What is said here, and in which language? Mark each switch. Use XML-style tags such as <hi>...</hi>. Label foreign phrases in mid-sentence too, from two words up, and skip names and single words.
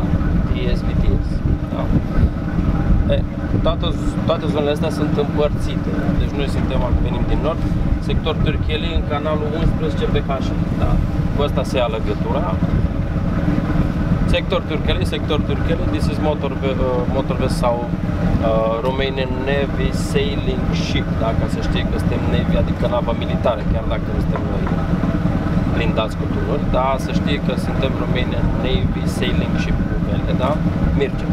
<ro>TSVTS, da? Toate zonele astea sunt împărțite, deci noi venim din nord, sector Turcheli în canalul 11 BH, da? Cu ăsta se ia legătura. Sector Turcheli,</ro> <en>this is motor vessel sau Romanian Navy Sailing Ship,</en> <ro>da? Ca să știi că suntem Navy, adică nava militară, chiar dacă nu suntem noi blindați cu tunuri, da? Să știi că suntem</ro> <en>Romanian Navy Sailing Ship</en> <ro>cu vele, da? Mircea.</ro>